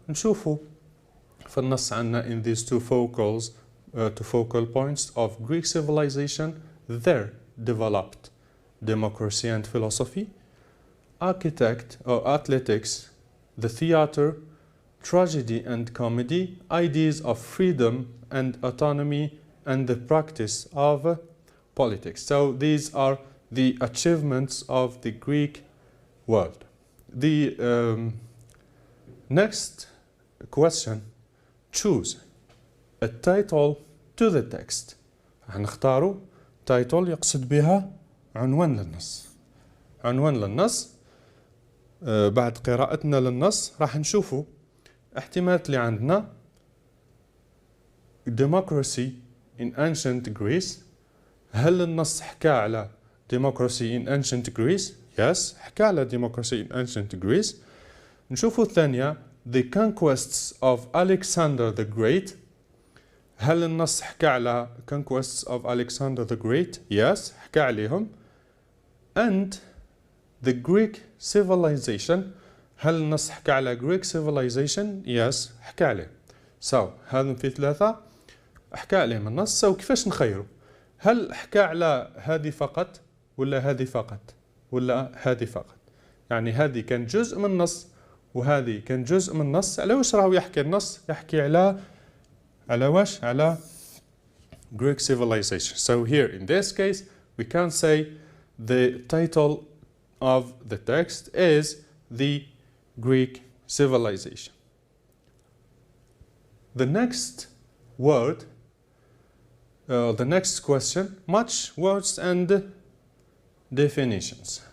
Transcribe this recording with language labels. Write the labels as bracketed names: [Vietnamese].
[Arabic] نشوفوا في النص عندنا [English] in these two focal points of Greek civilization there developed democracy and philosophy, architect or athletics, the theater, tragedy and comedy, ideas of freedom and autonomy, and the practice of politics. So these are the achievements of the Greek world. The next question, choose a title to the text. [Arabic] هنختاروا title يقصد بها عنوان للنص. عنوان للنص. بعد قراءتنا للنص راح نشوفوا احتمالات اللي عندنا. [English] democracy in ancient Greece. [Arabic] هل النص حكى على [English] democracy in ancient Greece? Yes, [Arabic] حكى على [English] democracy in ancient Greece. [Arabic] نشوفوا الثانية [English] the conquests of Alexander the Great. [Arabic] هل النص حكى على [English] conquests of Alexander the Great? Yes, [Arabic] حكى عليهم. [English] And the Greek civilization. [Arabic] هل النص حكى على [English] Greek civilization? Yes, [Arabic] حكى عليه. So هذا في ثلاثة حكى عليهم النص. So كيفاش نخيروا؟ هل حكى على هذه فقط ولا هذه فقط ولا هذه فقط؟ يعني هذه كان جزء من النص وهذه كان جزء من النص. على واش راهو يحكي النص؟ يحكي على واش؟ على Greek civilization. [English] So here in this case we can say the title of the text is the Greek civilization. The next word, the next question, much words and definitions.